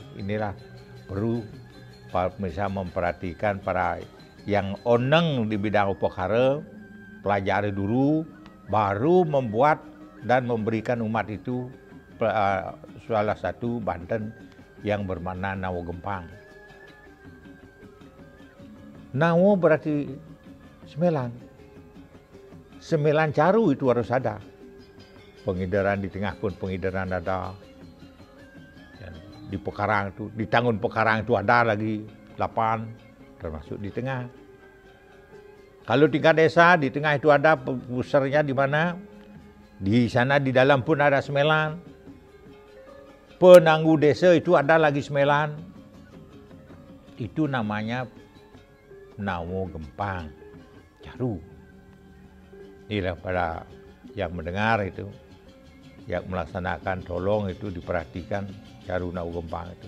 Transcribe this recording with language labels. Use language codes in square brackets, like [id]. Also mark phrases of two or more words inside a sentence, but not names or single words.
[id] Inilah perlu bisa memperhatikan para yang oneng di bidang upakara, pelajari dulu, baru membuat dan memberikan umat itu salah satu Banten yang bermakna Nawo Gempang. Nawo berarti semelan. Semelan caru itu harus ada. Pengidaran di tengah pun pengidaran ada. Di Pekarang itu, di Tangun Pekarang itu ada lagi 8, termasuk di tengah. Kalau tingkat desa, di tengah itu ada pusarnya di mana? Di sana di dalam pun ada semelan. Penanggu desa itu ada lagi semelan. Itu namanya Nawo Gempang Caru. Inilah pada yang mendengar itu, yang melaksanakan tolong itu diperhatikan Caru Nawo Gempang itu.